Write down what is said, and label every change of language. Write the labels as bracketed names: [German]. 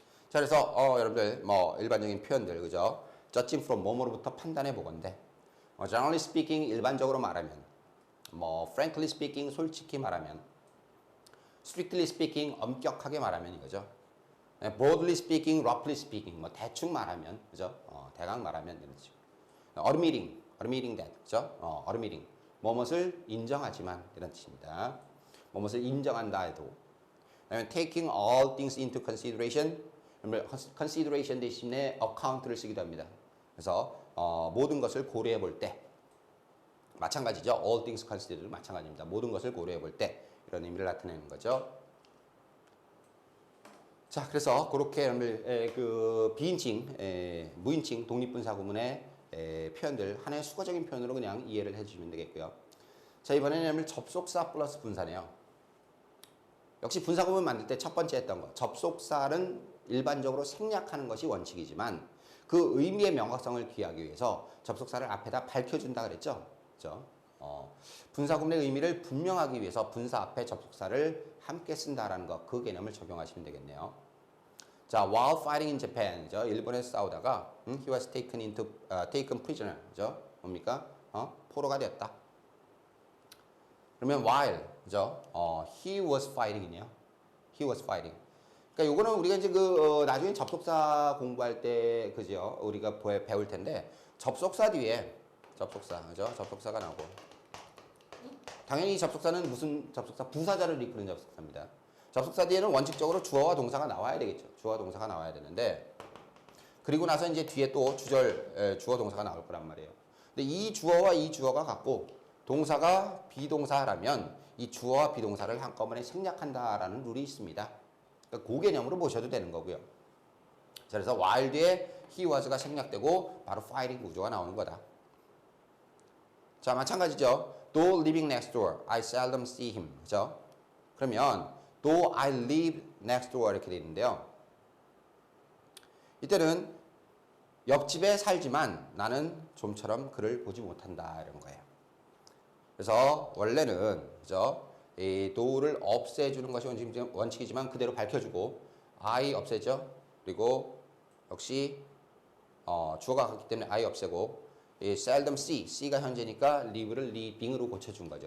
[Korean] 자, 그래서 여러분들 뭐 일반적인 표현들, 그죠? judging from 뭐뭐로부터 판단해 보건대. generally speaking 일반적으로 말하면, 뭐 frankly speaking 솔직히 말하면, strictly speaking 엄격하게 말하면 이거죠. broadly speaking, roughly speaking 뭐 대충 말하면, 그죠? 대강 말하면 이런 뜻이고. admitting that, 그죠? admitting 뭐뭇을 인정하지만 이런 뜻입니다. 뭐뭇을 인정한다 해도. 그다음에 taking all things into consideration, consideration 대신에 account를 쓰기도 합니다. 그래서 모든 것을 고려해 볼 때, 마찬가지죠. all things considered 마찬가지입니다. 모든 것을 고려해 볼 때 이런 의미를 나타내는 거죠. 자, 그래서 그렇게 그 비인칭, 무인칭 독립분사구문의 표현들 하나의 수거적인 표현으로 그냥 이해를 해주시면 되겠고요. 자, 이번에는 접속사 플러스 분사네요. 역시 분사구문 만들 때 첫 번째 했던 거, 접속사는 일반적으로 생략하는 것이 원칙이지만 그 의미의 명확성을 기하기 위해서 접속사를 앞에다 밝혀준다 그랬죠. 그렇죠? 분사구문의 의미를 분명하기 위해서 분사 앞에 접속사를 함께 쓴다라는 것, 그 개념을 적용하시면 되겠네요. [English] 자, while fighting in Japan, [Korean] 그죠? 일본에서 싸우다가 [English] he was taken prisoner, 그죠? [Korean] 뭡니까? 포로가 되었다. 그러면 while, 그죠? [English] he was fighting이네요. he was fighting. [Korean] 그러니까 요거는 우리가 이제 나중에 접속사 공부할 때, 그죠? 우리가 배울 텐데 접속사 뒤에 그죠? 접속사가 나오고, 당연히 접속사는 무슨 접속사? 부사절을 이끄는 접속사입니다. 접속사 뒤에는 원칙적으로 주어와 동사가 나와야 되겠죠. 주어와 동사가 나와야 되는데, 그리고 나서 이제 뒤에 또 주어 동사가 나올 거란 말이에요. 근데 이 주어와 이 주어가 같고 동사가 비동사라면 이 주어와 비동사를 한꺼번에 생략한다라는 룰이 있습니다. 그러니까 그 개념으로 보셔도 되는 거고요. 자, 그래서 while 뒤에 he was가 생략되고 바로 fighting 구조가 나오는 거다. 자, 마찬가지죠. [English] Though living next door, I seldom see him. [Korean] 그죠? 그러면 [English] though I live next door [Korean] 이렇게 되어 있는데요. 이때는 옆집에 살지만 나는 좀처럼 그를 보지 못한다 이런 거예요. 그래서 원래는, 그죠? 이 do를 없애주는 것이 원칙이지만 그대로 밝혀주고 I 없애죠. 그리고 역시 주어가 같기 때문에 I 없애고, seldom see, C가 현재니까 live를 living으로 고쳐준 거죠.